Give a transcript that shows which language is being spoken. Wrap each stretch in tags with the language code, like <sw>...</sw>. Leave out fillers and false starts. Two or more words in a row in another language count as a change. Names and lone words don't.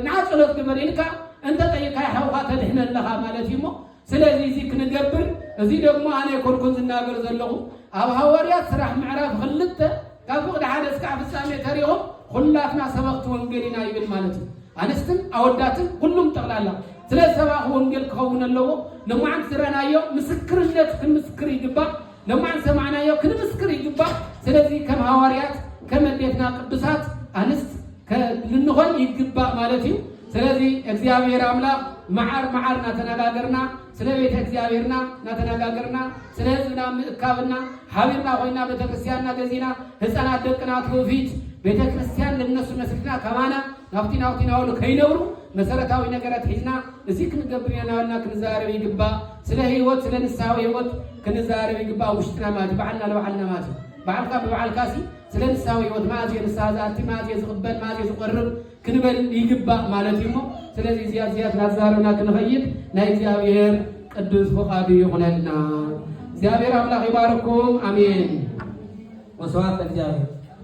<ti>ንዓ ጸሎት ግበር ኢልካ እንተ ጠይቃይ ሓውካ ተድሕነ ኣለኻ ማለት እዩ ሞ ስለዚህ እዚ ክንገብር እዚ ደግሞ ኣነ ኮልኩን ዝናገር ዘለኹ ኣብ ሐዋርያት ስራሕ ምዕራፍ 2 ካብ ፍቕዲ 1 እስካብ ፍጻሜ ተሪኾም ኩላትና ሰበኽቲ ወንጌል ኢና ይብል ማለት እዩ። ኣንስትን ኣወዳትን ሁሉም ጠቕላላ ስለ ሰባኽ ወንጌል ክኸውን ኣለዎ። ለማዓንቲ ዝረአናዮ ምስክርነት ክንምስክር ይግባእ። ለማዓንቲ ሰማዕናዮ ክንምስክር ይግባእ። ስለዚህ ከም ሐዋርያት ከም ኣዴትና ቅዱሳት አንስት ልንኾን ይግባእ ማለት እዩ። ስለዚህ እግዚአብሔር አምላክ መዓር ናተነጋገርና ስለ ቤተ እግዚአብሔርና ናተነጋገርና ስለ ህዝብና ምእካብና ሓቢርና ኮይና ቤተ ክርስቲያንና ገዚና ህፃናት ደቅና ትውፊት ቤተ ክርስቲያን ለነሱ መስርትና ከማና ናብቲ ናውሉ ከይነብሩ መሰረታዊ ነገራት ሒዝና እዚ ክንገብር የናልና ክንዛረብ ይግባእ። ስለ ህይወት ስለ ንስሓዊ ህይወት ክንዛረብ ይግባእ። ውሽጥና ማለት በዓልና ለበዓልና ማለት በዓልካ በበዓልካሲ ስለ ንስሓዊ ህይወት ማእዝ የንስሓ ዛቲ ማእዝ የዝቕበል ማእዝ የዝቆርብ ክንበል ይግባእ ማለት እዩ። ስለዚህ እዚያት ናዛረብና ክንኸይድ ናይ እግዚአብሔር ቅዱስ ፈቃዱ ይኹነልና። እግዚአብሔር አምላክ ይባርኩም። አሜን።</ti> <gez>ወስብሐት ለእግዚአብሔር።</gez>